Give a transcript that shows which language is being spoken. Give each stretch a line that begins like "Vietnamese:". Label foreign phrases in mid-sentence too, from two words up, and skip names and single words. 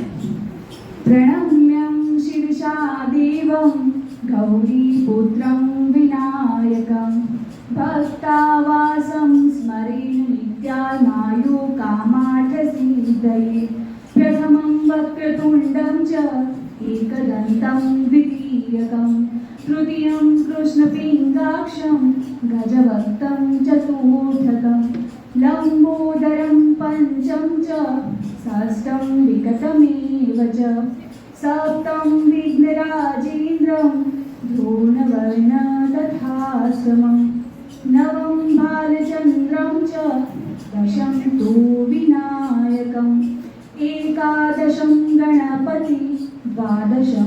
Sanskrit: પ્રણમ્યં શિરસા દેવં ગૌરીપુત્રં વિનાયકં ભક્તાવાસં સ્મરેન નિત્યાનાયો કામાર્થસિદ્ધયે પ્રથમં વક્રતુંડં ચ एकदन्तं द्वितीयकं तृतीयं कृष्णपिङ्गाक्षं गजवक्त्रं चतुर्थकं लम्बोदरं पञ्चम च षष्ठं विकटमेव च सप्तम विघ्नराजेन्द्रं ध्रुववर्णं तथाश्रमं नवम बालचन्द्रं च दशम तु विनायकम् एकादशं गणपति द्वादशं